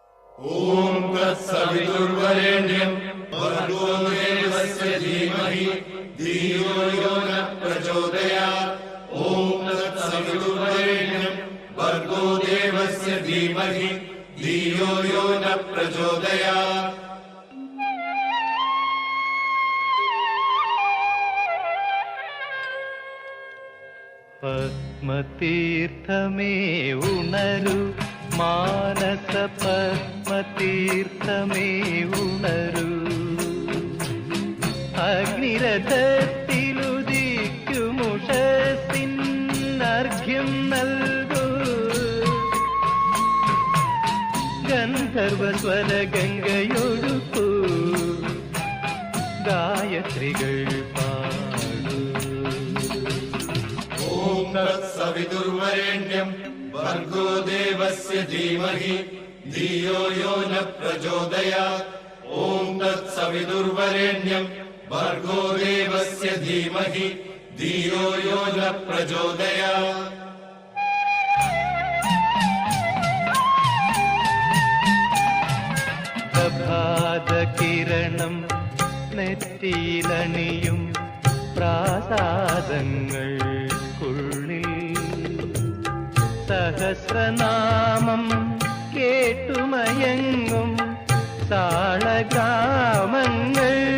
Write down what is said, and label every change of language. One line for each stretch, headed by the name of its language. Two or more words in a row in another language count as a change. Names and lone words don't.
Sanskrit: ॐ तत्सवितुर्वरेण्यं भर्गो देवस्य धीमहि धियो यो न प्रचोदयात्। ॐ तत्सवितुर्वरेण्यं भर्गो देवस्य धीमहि धियो यो न प्रचोदयात्।
Malayalam: പത്മതീർത്ഥമേ ഉണരു, മാനസ പത്മതീർത്ഥമേ ഉണരു. അഗ്നിരഥത്തിലുദിക്കുമുഷസ്സിന്നർഘ്യം നൽകൂ. ഗന്ധർവസ്വരഗംഗയൊഴുക്കൂ, ഗായത്രികൾ പാടൂ.
Sanskrit: ॐ तत्सवितुर्वरेण्यं भर्गो देवस्य धीमहि धियो यो न प्रचोदयात्। ॐ तत्सवितुर्वरेण्यं भर्गो देवस्य धीमहि धियो यो न प्रचोदयात्।
Malayalam: പ്രഭാതകിരണം നെറ്റിയിലണിയും പ്രാസാദങ്ങൾക്കുള്ളിൽ സഹസ്രനാമം കേട്ടുമയങ്ങും സാളഗ്രാമങ്ങൾ.